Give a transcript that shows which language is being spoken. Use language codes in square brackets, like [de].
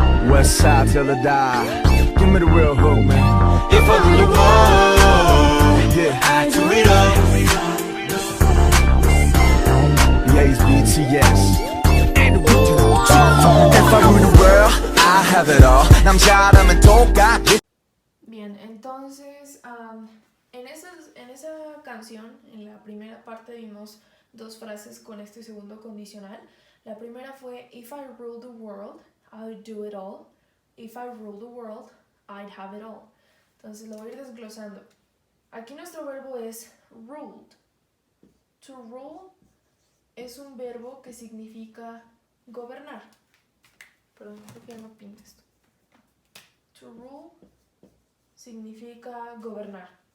[en] West side till I die. Give me the real hook, man. If I rule the world, yeah, I do it all. Yeah, it's BTS. And the If I rule have it all. [ko] 남자라면 똑같이. [es] Bien, entonces en esa canción, en la primera parte vimos dos frases con este segundo condicional. La primera fue [en] If I rule the world, I'd do it all. If I rule the world, I'd have it all. [es] Entonces lo voy a ir desglosando. Aquí nuestro verbo es ruled. To rule es un verbo que significa gobernar. Perdón, creo que ya no pinta esto. To rule significa gobernar.